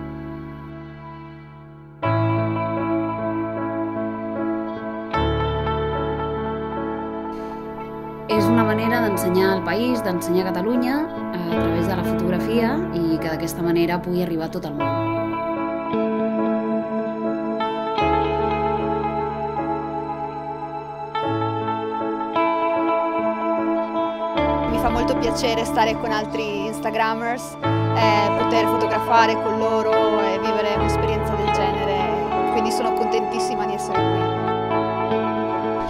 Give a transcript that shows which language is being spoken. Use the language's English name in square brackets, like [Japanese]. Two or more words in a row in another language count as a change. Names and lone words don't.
[Catalan] És una manera d'ensenyar el país, d'ensenyar Catalunya a través de la fotografia i que d'aquesta manera pugui arribar a tot el món. [Italian] Mi fa molto piacere stare con altri Instagrammers, poter fotografare con loro e vivere un'esperienza del genere, quindi sono contentissima di essere qui.